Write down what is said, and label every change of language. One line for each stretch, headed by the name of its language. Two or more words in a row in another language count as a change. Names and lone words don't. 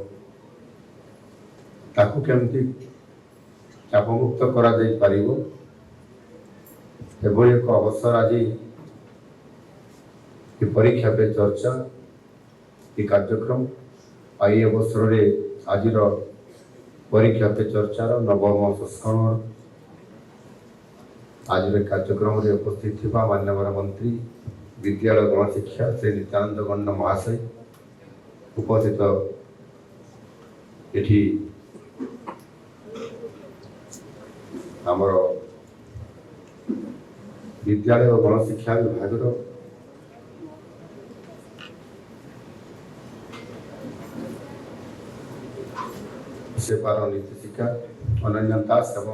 Odia: ତାକୁ କେମିତି ଚାପମୁକ୍ତ କରାଯାଇପାରିବ ଏଭଳି ଏକ ଅବସର ଆଜି ଏ ପରୀକ୍ଷା ପେ ଚର୍ଚ୍ଚା ଏ କାର୍ଯ୍ୟକ୍ରମ ଆଉ ଏହି ଅବସରରେ ଆଜିର ପରୀକ୍ଷା ପେ ଚର୍ଚ୍ଚାର ନବମ ସଂସ୍କରଣ ଆଜିର କାର୍ଯ୍ୟକ୍ରମରେ ଉପସ୍ଥିତ ଥିବା ମାନ୍ୟବର ମନ୍ତ୍ରୀ ବିଦ୍ୟାଳୟ ଗଣଶିକ୍ଷା ଶ୍ରୀ ନିତ୍ୟାନନ୍ଦ ଗଣ୍ଡ ମହାଶୟ ଉପସ୍ଥିତ ଏଠି ଆମର ବିଦ୍ୟାଳୟ ଗଣଶିକ୍ଷା ବିଭାଗ ସେବାର ନିର୍ଦ୍ଦେଶିକା ଅନନ୍ୟା ଦାସ ଏବଂ